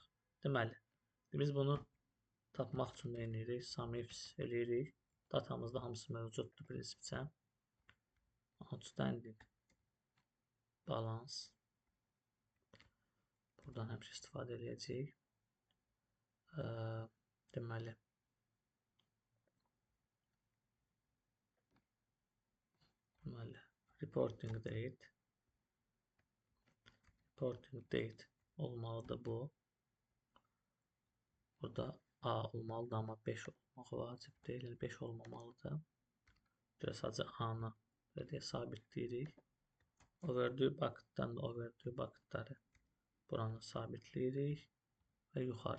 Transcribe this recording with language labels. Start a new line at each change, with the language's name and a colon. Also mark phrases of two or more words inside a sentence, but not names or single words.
Azerbaijani: Deməli, biz bunu tapmaq üçün nə edirik?
English: Sum ifs eləyirik.
Azerbaijani: Datamızda hamısı mövcuddur prinsipcə.
English: Outstanding balance.
Azerbaijani: Buradan həmişə istifadə edəcəyik. Deməli,
English: reporting date. Reporting date
Azerbaijani: olmalıdır bu. Burada A olmalıdır, amma 5 olmaq vacib deyil. 5 olmamalıdır. Görə sadəcə A-nı sabitləyirik.
English: Overdue bucket-dan
Azerbaijani: da
English: overdue bucket-ları
Azerbaijani: buranı sabitləyirik və yuxarı.